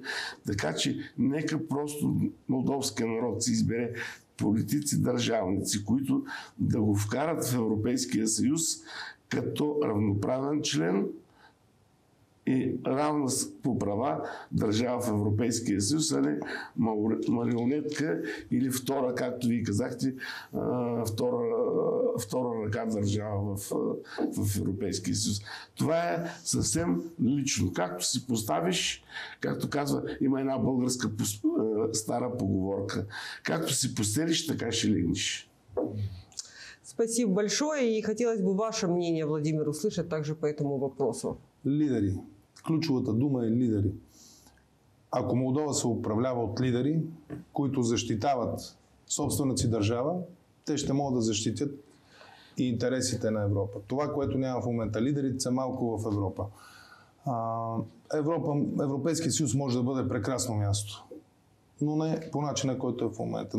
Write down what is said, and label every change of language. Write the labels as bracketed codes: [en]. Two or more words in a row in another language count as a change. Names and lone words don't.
[bg] Така че нека просто молдовския народ си избере политици, държавници, които да го вкарат в Европейския съюз като равноправен член и равна по права държава в Европейския съюз, а не марионетка или втора, както вие казахте, втора ръка държава в Европейския съюз. Това е съвсем лично. Както си поставиш, както казва, има една българска стара поговорка, както си постелиш, така ще легнеш. [ru] Спасибо большое. И хотелось бы ваше мнение, Владимир, услышать также по этому вопросу. [bg] Лидери. Ключовата дума е лидери. Ако Молдова се управлява от лидери, които защитават собствената си държава, те ще могат да защитят и интересите на Европа. Това, което няма в момента. Лидерите са малко в Европа. Европейския съюз може да бъде прекрасно място, но не по начина, който е в момента.